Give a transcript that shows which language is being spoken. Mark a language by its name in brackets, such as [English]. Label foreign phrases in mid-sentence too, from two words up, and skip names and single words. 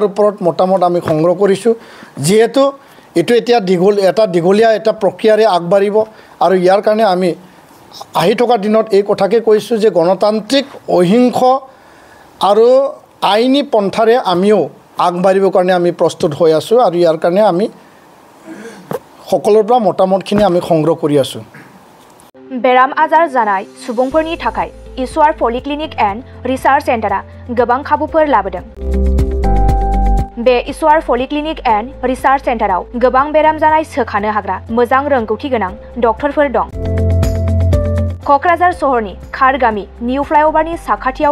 [Assamese] ওপৰত মতামত আমি সংগ্ৰহ কৰিছোঁ যিহেতু এইটো এতিয়া দীঘলীয়া এটা প্ৰক্ৰিয়াৰে আগবাঢ়িব আৰু ইয়াৰ কাৰণে আমি আহি থকা দিনত এই কথাকে কৈছোঁ যে গণতান্ত্ৰিক অহিংস আৰু আইনী পন্থাৰে আমিও আগবাঢ়িবৰ কাৰণে আমি প্ৰস্তুত হৈ আছোঁ আৰু ইয়াৰ কাৰণে আমি সকলোৰ পৰা মতামতখিনি আমি সংগ্ৰহ কৰি আছোঁ [Bodo] बेराम आजार जानाय सुबुंफोरनि थाखाय ईश्वर पलिक्लिनिक एन्ड रिसार्च सेन्टारा गोबां खाबुफोर लाबोदों बे ईश्वर पलिक्लिनिक एन्ड रिसार्च सेन्टाराव गोबां बेराम जानाय सोखानो हाग्रा मोजां रोंगौथि गोनां डक्टरफोर दं क'क्राझार सहरनि खारगामि निउ फ्लाइअभारनि साखाथियाव